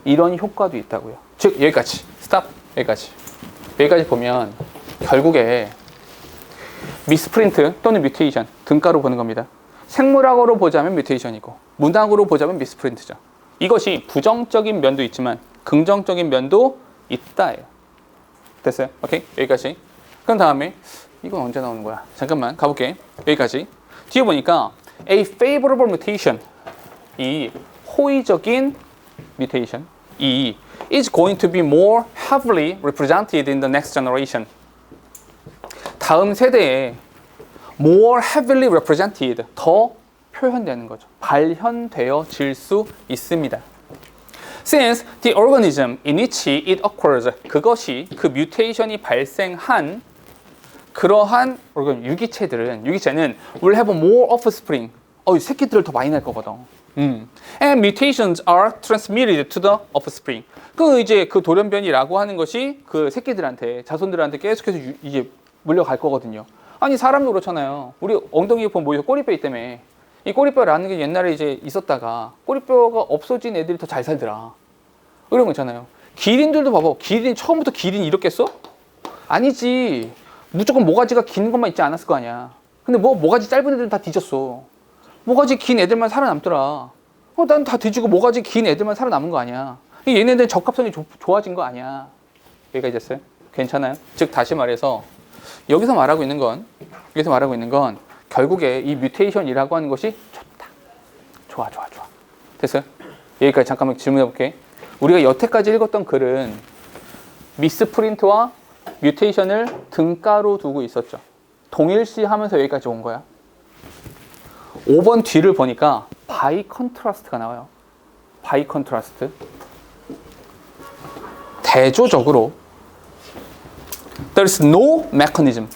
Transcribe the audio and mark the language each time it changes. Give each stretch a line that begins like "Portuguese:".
Korean: 이런 효과도 있다고요. 즉 여기까지 스탑. 여기까지 보면 결국에 미스프린트 또는 뮤테이션 등가로 보는 겁니다. 생물학으로 보자면 뮤테이션이고 문학으로 보자면 미스프린트죠. 이것이 부정적인 면도 있지만 긍정적인 면도 있다예요. 됐어요? 오케이? 여기까지. 그럼 다음에 이건 언제 나오는 거야? 잠깐만 가볼게. 여기까지. 뒤에 보니까
English: a favorable mutation,
Korean: 이 호의적인
English: mutation, 이 is going to be more heavily represented in the next generation.
Korean: 다음 세대에
English: more heavily represented,
Korean: 더 표현되는 거죠. 발현되어질 수 있습니다.
English: Since the organism in which it occurs,
Korean: 그것이 그 뮤테이션이 발생한 그러한 유기체는
English: will have more offspring.
Korean: 새끼들을 더 많이 낼 거거든.
English: And mutations are transmitted to the offspring.
Korean: 그 돌연변이라고 하는 것이 그 새끼들한테, 자손들한테 계속해서 이제 물려갈 거거든요. 아니 사람도 그렇잖아요. 우리 엉덩이에 보면 뭐예요? 꼬리뼈 때문에. 이 꼬리뼈라는 게 옛날에 이제 있었다가 꼬리뼈가 없어진 애들이 더 잘 살더라. 이런 거 있잖아요. 기린들도 봐봐. 기린 처음부터 기린이 이렇겠어? 아니지. 무조건 모가지가 긴 것만 있지 않았을 거 아니야. 근데 모가지 짧은 애들은 다 뒤졌어. 모가지 긴 애들만 살아남더라. 난 다 뒤지고 모가지 긴 애들만 살아남은 거 아니야. 얘네들은 적합성이 좋아진 거 아니야. 여기까지 됐어요? 괜찮아요? 즉 다시 말해서 여기서 말하고 있는 건 결국에 이 뮤테이션이라고 하는 것이 좋다. 좋아. 됐어요? 여기까지 잠깐만 질문해 볼게. 우리가 여태까지 읽었던 글은 미스프린트와 뮤테이션을 등가로 두고 있었죠. 동일시 하면서 여기까지 온 거야. 5번 뒤를 보니까 바이 컨트라스트가 나와요. 바이 컨트라스트. 대조적으로
English: there is no mechanism.